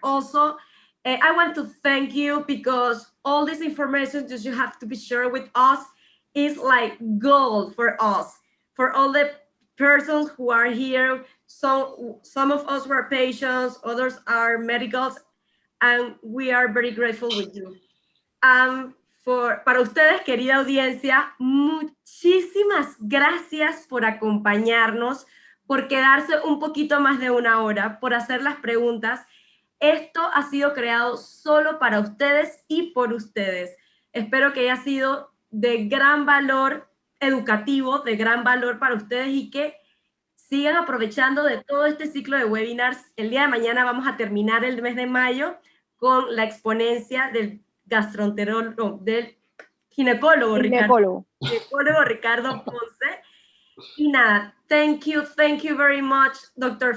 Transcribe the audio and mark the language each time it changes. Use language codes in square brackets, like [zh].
[en] Also, I want to thank you because all this information that you have to be shared with us is like gold for us, for all the persons who are here. So some of us were patients, others are medicals, and we are very grateful with you. [es] para ustedes, querida audiencia, muchísimas gracias por acompañarnos, por quedarse un poquito más de una hora, por hacer las preguntas. Esto ha sido creado solo para ustedes y por ustedes. Espero que haya sido de gran valor educativo, de gran valor para ustedes y que sigan aprovechando de todo este ciclo de webinars. El día de mañana vamos a terminar el mes de mayo con la exponencia del gastroenterólogo, del ginecólogo Ricardo Ponce. Y nada, [en] thank you very much, Dr.